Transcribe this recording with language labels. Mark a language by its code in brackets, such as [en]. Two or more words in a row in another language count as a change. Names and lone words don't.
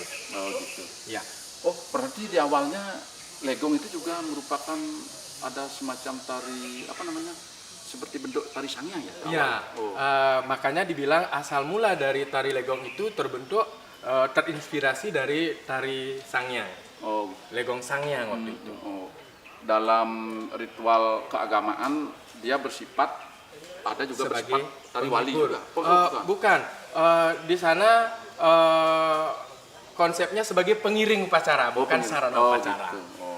[id] Oh gitu. Ya. Oh, berarti di awalnya legong itu juga merupakan ada semacam tari seperti bentuk tari sangyang ya? Ya, Oh. makanya dibilang asal mula dari tari legong itu terbentuk terinspirasi dari tari sangyang, Oh. legong sangyang waktu itu. Oh. Dalam ritual keagamaan dia bersifat ada juga Sebagai bersifat tari wali penghibur. juga. Bukan. Bukan. Di sana konsepnya sebagai pengiring upacara, bukan sarana upacara. Gitu. Oh.